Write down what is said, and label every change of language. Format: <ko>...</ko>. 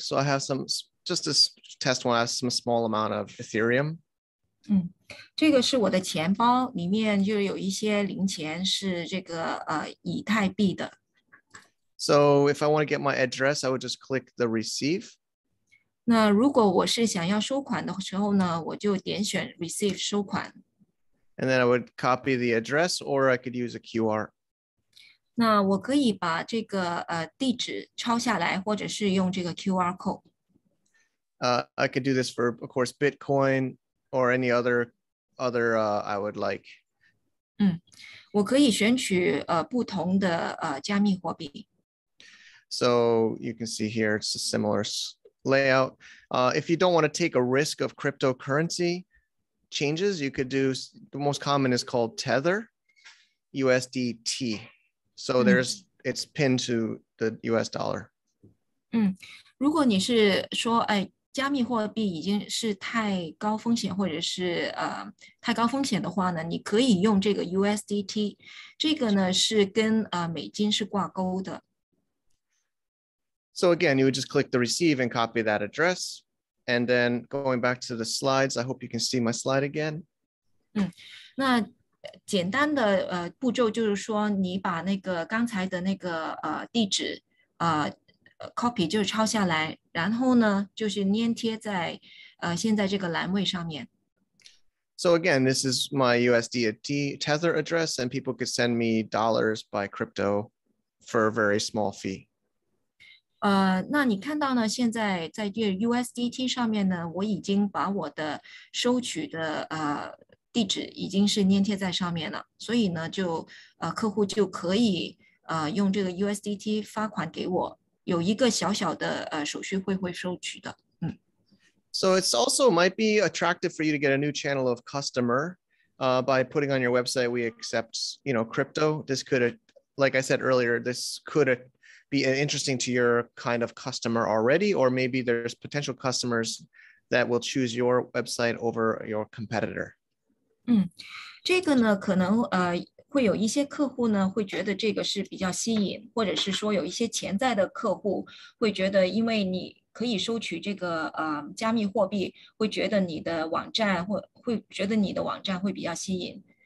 <en>So I have some, just to test one, I have some small amount of Ethereum.</en> <zh>这个是我的钱包，里面就有一些零钱是这个以太币的。</zh> <en>So if I want to get my address, I would just click the receive.</en> <zh>那如果我是想要收款的时候呢，我就点选 receive 收款。</zh> <en>And then I would copy the address, or I could use a QR.</en> <zh>那我可以把这个地址抄下来，或者是用这个 QR code。</zh> <en>I could do this for, of course, Bitcoin or any other I would like.</en> <zh>我可以选取不同的加密货币。</zh> <en>So you can see here, it's a similar layout. If you don't want to take a risk of cryptocurrency changes, you could do, the most common is called Tether, USDT. So it's pinned to the US dollar.</en> <zh>如果你是说，加密货币已经是太高风险，或者是太高风险的话呢，你可以用这个 USDT， 这个呢是跟美金是挂钩的。</zh> <en>So again, you would just click the receive and copy that address. And then going back to the slides, I hope you can see my slide again.</en> <zh>那简单的步骤就是说，你把那个刚才的那个地址copy 就是抄下来，然后呢就是粘贴在现在这个栏位上面。</zh> <en>So again, this is my USDT Tether address, and people could send me dollars by crypto for a very small fee.</en> <zh>那你看到呢？现在在这 USDT 上面呢，我已经把我的收取的地址已经是粘贴在上面了，所以呢，客户就可以用这个 USDT 发款给我，有一个小小的手续费会收取的。</zh> <en>So it's also might be attractive for you to get a new channel of customer by putting on your website, we accept, crypto. This could, like I said earlier, this could be interesting to your kind of customer already, or maybe there's potential customers that will choose your website over your competitor.</en> <zh>这个呢，可能会有一些客户呢会觉得这个是比较吸引，或者是说有一些潜在的客户会觉得，因为你可以收取这个加密货币，会觉得你的网站会觉得你的网站会比较吸引。</zh>